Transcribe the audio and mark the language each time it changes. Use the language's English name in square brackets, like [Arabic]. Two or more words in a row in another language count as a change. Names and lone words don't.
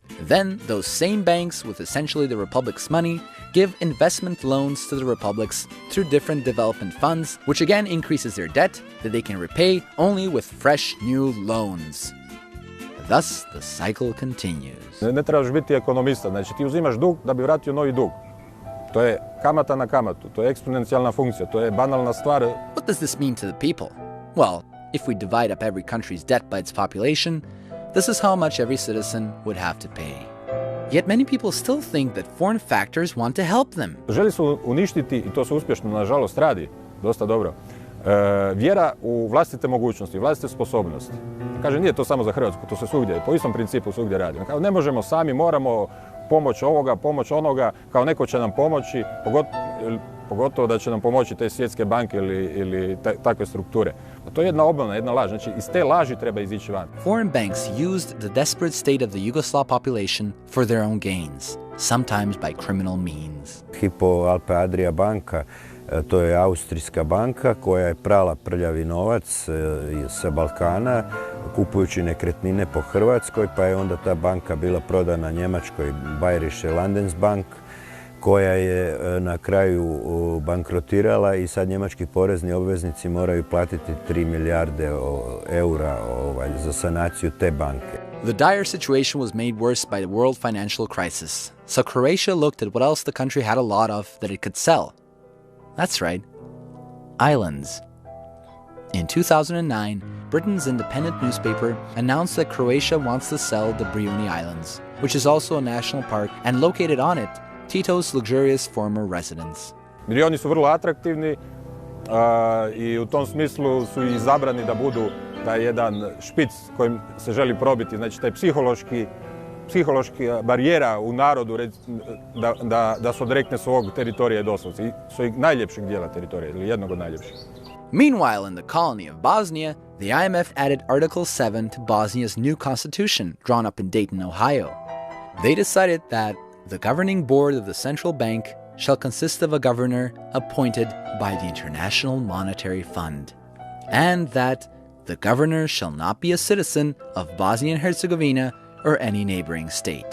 [English] Then, those same banks, with essentially the Republic's money, give investment loans to the republics through different development funds, which again increases their debt that they can repay only with fresh new loans. Thus, the cycle continues. [Croatian] Ne trebaš biti ekonomista, znači ti uzimaš dug da bi vratio novi dug. To je kamata na kamatu, to je eksponencijalna funkcija, to je banalna stvar. [English] What does this mean to the people? Well, if we divide up every country's debt by its population, this is how much every citizen would have to pay. Yet many people still think that foreign factors want to help them. [Croatian] Želi su uništiti, i to se uspješno nažalost radi, dosta dobro, vjera u vlastite mogućnosti, vlastite sposobnosti. Kaže, nije to samo za Hrvatsku, to se svugdje, po istom principu svugdje radi. Kao, ne možemo sami, moramo pomoć ovoga, pomoć onoga, kao neko će nam pomoći, pogotovo da će nam pomoći te svjetske banke ili takve strukture. A to je jedna obmana, jedna laž. Znači, iz te laži treba izići van. [English] Foreign banks used the desperate state of the Yugoslav population for their own gains, sometimes by criminal means. [Croatian] Hypo Alpe Adria banka, to je austrijska banka koja je prala prljavi novac sa Balkana, kupujući nekretnine po Hrvatskoj, pa je onda ta banka bila prodana njemačkoj Bayerische Landesbank, koja je na kraju bankrotirala i sad njemački porezni obveznici moraju platiti 3 milijarde eura za sanaciju te banke. [English] The dire situation was made worse by the world financial crisis, so Croatia looked at what else the country had a lot of that it could sell. That's right, islands. In 2009, Britain's independent newspaper announced that Croatia wants to sell the Brijuni Islands, which is also a national park, and located on it, Tito's luxurious former residence. [Croatian] Oni su vrlo atraktivni i u tom smislu su i izabrani da budu taj jedan špic kojim se želi probiti, znači taj psihološki barijera u narodu da se odrekne svog teritorija doslovce i svojeg najljepšeg dijela teritorija ili jednog od najljepših. [English] Meanwhile, in the colony of Bosnia, the IMF added Article 7 to Bosnia's new constitution, drawn up in Dayton, Ohio. They decided that the governing board of the central bank shall consist of a governor appointed by the International Monetary Fund, and that the governor shall not be a citizen of Bosnia and Herzegovina or any neighboring state.